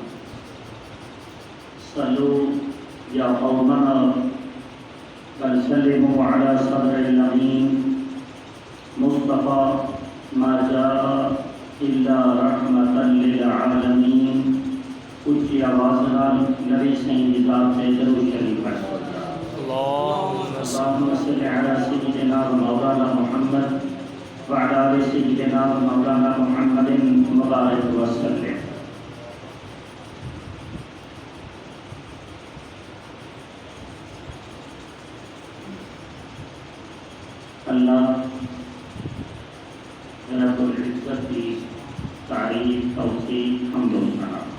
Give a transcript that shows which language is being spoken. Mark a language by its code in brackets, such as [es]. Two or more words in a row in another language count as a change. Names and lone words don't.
[ar] صلوا يا قومنا بل سلموا على صدر الأمين مصطفى ما جاء إلا رحمة للعالمين. [skr] اونچی آواز نال نبی سائیں دی ذات تے درود شریف پڑھ [ar] اللهم صل على سيدنا ومولانا محمد وعلى آل سيدنا ومولانا محمد مبارك وسلم. [ur] اللہ رب العزت کی تعریف توصیف حمد و ثنا.